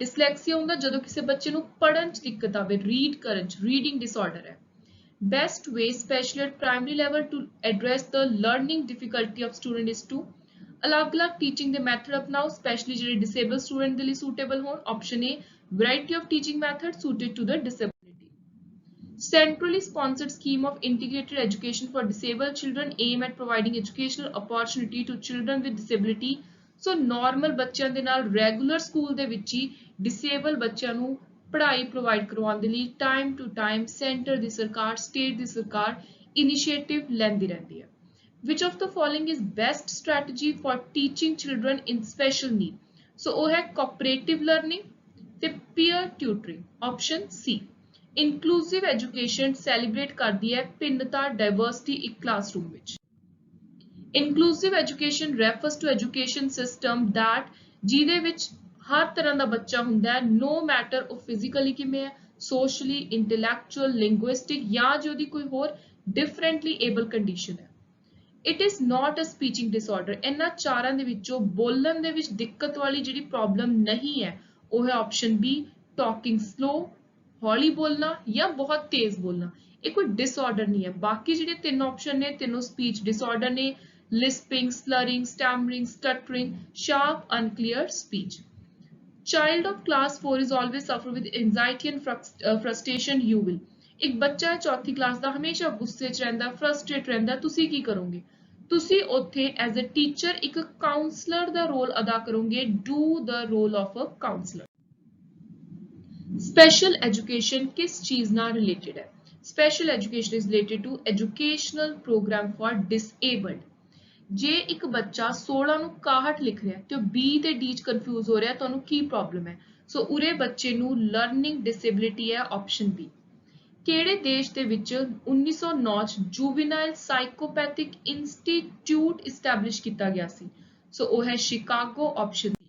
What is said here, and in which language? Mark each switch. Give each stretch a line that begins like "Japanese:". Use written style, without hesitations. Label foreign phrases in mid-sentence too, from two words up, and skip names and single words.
Punjabi: ਡਿਸਲੈਕਸੀਆ ਹੁੰਦਾ ਜਦੋਂ ਕਿਸੇ ਬੱਚੇ ਨੂੰ ਪੜ੍ਹਨ 'ਚ ਦਿੱਕਤ ਆਵੇ, ਰੀਡ ਕਰਨ 'ਚ,
English: reading disorder
Punjabi: ਹੈ।
English: best way specially at primary level to address the learning difficulty of student is to,
Punjabi: ਅਲੱਗ-ਅਲੱਗ ਟੀਚਿੰਗ ਦੇ ਮੈਥਡ ਅਪਣਾਓ ਸਪੈਸ਼ਲੀ ਜਿਹੜੇ ਡਿਸੇਬਲ ਸਟੂਡੈਂਟ ਦੇ ਲਈ ਸੂਟੇਬਲ ਹੋਣ।
English: Option A variety of teaching method suited to the disability. Centrally sponsored scheme of integrated education for disabled children aim at providing educational opportunity to children with disability. So normal
Punjabi: ਬੱਚਿਆਂ ਦੇ ਨਾਲ
English: regular school
Punjabi: ਦੇ ਵਿੱਚ ਹੀ disable ਬੱਚਿਆਂ ਨੂੰ ਪੜ੍ਹਾਈ provide ਕਰਵਾਉਣ ਦੇ ਲਈ
English: time to time
Punjabi: center ਦੀ ਸਰਕਾਰ state ਦੀ ਸਰਕਾਰ initiative ਲੈਂਦੀ ਰਹਿੰਦੀ ਹੈ.
English: Which of the following is best strategy for teaching children in special need? So
Punjabi: ਉਹ ਹੈ
English: cooperative learning ਤੇ peer tutoring. Option C. Inclusive education celebrate
Punjabi: ਕਰਦੀ ਹੈ ਭਿੰਨਤਾ diversity ਇੱਕ classroom ਵਿੱਚ.
English: Inclusive education refers to education system that
Punjabi: ਜਿਹਦੇ ਵਿੱਚ ਹਰ ਤਰ੍ਹਾਂ ਦਾ ਬੱਚਾ ਹੁੰਦਾ ਹੈ
English: no matter
Punjabi: ਉਹ physically ਕਿਵੇਂ ਹੈ
English: socially intellectual linguistic
Punjabi: ਜਾਂ ਜੇ ਉਹਦੀ ਕੋਈ ਹੋਰ
English: differently able condition
Punjabi: ਹੈ.
English: It is not a speaking disorder.
Punjabi: ਇਹਨਾਂ ਚਾਰਾਂ ਦੇ ਵਿੱਚੋਂ ਬੋਲਣ ਦੇ ਵਿੱਚ ਦਿੱਕਤ ਵਾਲੀ ਜਿਹੜੀ ਪ੍ਰੋਬਲਮ ਨਹੀਂ ਹੈ ਉਹ ਹੈ ਆਪਸ਼ਨ B
English: talking slow,
Punjabi: ਹੌਲੀ ਬੋਲਣਾ ਜਾਂ ਬਹੁਤ ਤੇਜ਼ ਬੋਲਣਾ. ਇਹ ਕੋਈ ਡਿਸਆਰਡਰ ਨਹੀਂ ਹੈ. ਬਾਕੀ ਜਿਹੜੇ ਤਿੰਨ ਆਪਸ਼ਨ ਨੇ ਤਿੰਨੋਂ
English: speech disorder
Punjabi: ਨੇ
English: lisping, slurring, stammering, stuttering, sharp, unclear speech. Child of class 4 is always suffer with anxiety and frustration. You will.
Punjabi: ਇੱਕ ਬੱਚਾ ਚੌਥੀ ਕਲਾਸ ਦਾ ਹਮੇਸ਼ਾ ਗੁੱਸੇ 'ਚ ਰਹਿੰਦਾ ਫਰਸਟ੍ਰੇਟ ਰਹਿੰਦਾ ਤੁਸੀਂ ਕੀ ਕਰੋਗੇ ਤੁਸੀਂ ਉੱਥੇ
English: as a teacher
Punjabi: ਇੱਕ ਕਾਉਂਸਲਰ ਦਾ ਰੋਲ ਅਦਾ ਕਰੋਗੇ
English: do the role of a counselor. Special education
Punjabi: ਕਿਸ ਚੀਜ਼ ਨਾਲ ਰਿਲੇਟਡ ਹੈ
English: Special education is related to educational program for disabled.
Punjabi: ਜੇ ਇੱਕ ਬੱਚਾ 16 ਨੂੰ 61 ਲਿਖ ਰਿਹਾ ਤੇ ਉਹ B ਤੇ D 'ਚ ਕਨਫਿਊਜ਼ ਹੋ ਰਿਹਾ ਤੁਹਾਨੂੰ ਕੀ ਪ੍ਰੋਬਲਮ ਹੈ ਸੋ ਉਰੇ ਬੱਚੇ ਨੂੰ
English: learning disability
Punjabi: ਹੈ ਆਪਸ਼ਨ B. ਕਿਹੜੇ ਦੇਸ਼ ਦੇ ਵਿੱਚ 1909 ਚ
English: juvenile psychopathic institute establish
Punjabi: ਕੀਤਾ ਗਿਆ ਸੀ ਸੋ ਉਹ ਹੈ ਸ਼ਿਕਾਗੋ ਆਪਸ਼ਨ B.